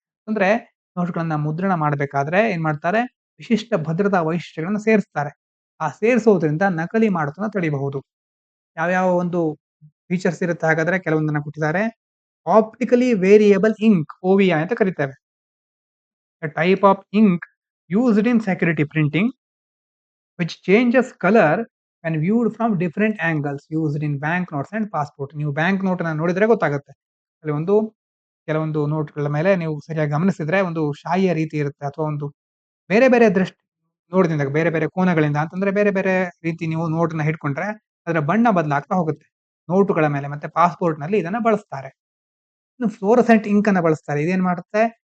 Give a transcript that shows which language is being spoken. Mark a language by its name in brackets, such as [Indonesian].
[Kannada] ಅಂದ್ರೆ ನೋಟ್ಗಳನ್ನ ಮುದ್ರಣ ಮಾಡಬೇಕಾದ್ರೆ ಏನ್ ಮಾಡ್ತಾರೆ? ವಿಶಿಷ್ಟ ಭದ್ರತಾ ವೈಶಿಷ್ಟ್ಯಗಳನ್ನ ಸೇರಿಸ್ತಾರೆ. ಆ ಸೇರಿಸೋದ್ರಿಂದ ನಕಲಿ ಮಾಡೋದನ್ನ ತಡೆಯಬಹುದು. ಯಾವ್ಯಾವ ಒಂದು ಫೀಚರ್ಸ್ ಇರುತ್ತೆ ಹಾಗಾದ್ರೆ ಕೆಲವೊಂದನ್ನ ಕೊಟ್ಟಿದ್ದಾರೆ. [English] optically variable ink, OVI [Kannada] ಅಂತ ಕರಿತೇವೆ. [English] A type of ink used in security printing which changes color when viewed from different angles, used in bank notes and passport. [Kannada] ನೀವು ಬ್ಯಾಂಕ್ ನೋಟ್ ಅನ್ನ ನೋಡಿದ್ರೆ ಗೊತ್ತಾಗುತ್ತೆ. ಅಲ್ಲಿ ಕೆಲವೊಂದು ನೋಟ್ಗಳ ಮೇಲೆ ನೀವು ಸರಿಯಾಗಿ ಗಮನಿಸಿದ್ರೆ ಒಂದು ಶಾಯಿಯ ರೀತಿ ಇರುತ್ತೆ, ಅಥವಾ ಒಂದು ಬೇರೆ ಬೇರೆ ದೃಷ್ಟಿ ನೋಟದಿಂದ ಬೇರೆ ಬೇರೆ ಕೋನಗಳಿಂದ ಅಂತಂದ್ರೆ ಬೇರೆ ಬೇರೆ ರೀತಿ ನೀವು ನೋಟನ್ನ ಹಿಡ್ಕೊಂಡ್ರೆ ಅದರ ಬಣ್ಣ ಬದಲಾಗ್ತಾ ಹೋಗುತ್ತೆ. ನೋಟುಗಳ ಮೇಲೆ ಮತ್ತೆ ಪಾಸ್ಪೋರ್ಟ್ ನಲ್ಲಿ ಇದನ್ನ ಬಳಸ್ತಾರೆ. ಇನ್ನು ಫ್ಲೋರಸೆಂಟ್ ಇಂಕ್ ಅನ್ನ ಬಳಸ್ತಾರೆ. ಇದೇನ್ ಮಾಡುತ್ತೆ?